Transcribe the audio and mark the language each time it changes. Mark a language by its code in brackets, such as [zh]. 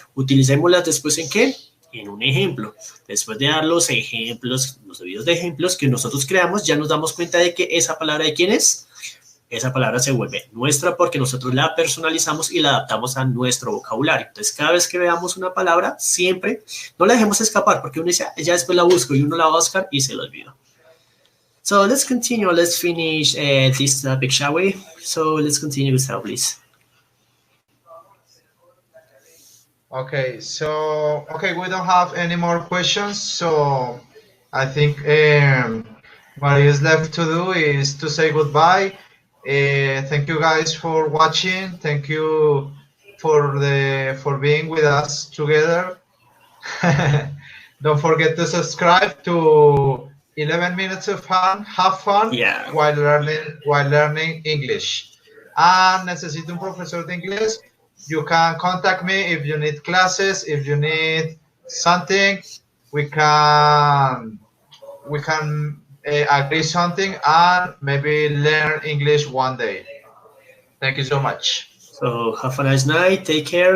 [es] Utilicémoslas después en qué? En un ejemplo. Después de dar los ejemplos, los debidos de ejemplos que nosotros creamos, ya nos damos cuenta de que esa palabra de quién es. Esa palabra se vuelve nuestra porque nosotros la personalizamos y la adaptamos a nuestro vocabulario. Entonces, cada vez que veamos una palabra, siempre no la dejemos escapar porque uno dice, ya después la busco y uno la va a buscar y se la olvidó. [en] So let's continue. Let's finish this topic, shall we? So let's continue, Gustavo, please. Okay, so we don't have any more questions. So I think what is left to do is to say goodbye. Thank you guys for watching. Thank you for being with us together. Don't forget to subscribe to 11 minutes of fun, have fun Yeah. while learning English. [es] Necesito un profesor de inglés. [en] You can contact me if you need classes, if you need something. We can agree something and maybe learn English one day. Thank you so much. So have a nice night. Take care.